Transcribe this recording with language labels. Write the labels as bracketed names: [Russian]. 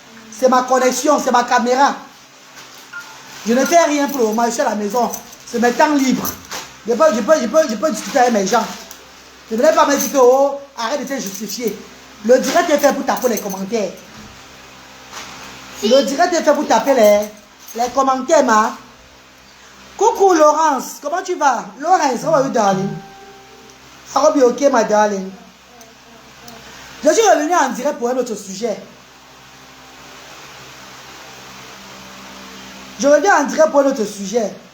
[French] C'est ma connexion, c'est ma caméra. Je ne fais rien pour le moment, je suis à la maison. C'est mes temps libres. Je peux discuter avec mes gens. Ne venez pas me dire que oh, arrête de te justifier. Le direct est fait pour taper les commentaires. Le direct est fait pour taper les commentaires, ma. Coucou Laurence, comment tu vas? [English] Laurence, how are you, darling? I hope you're okay, my darling. [French] Je suis revenu en direct pour un autre sujet. Je reviens en direct pour un autre sujet.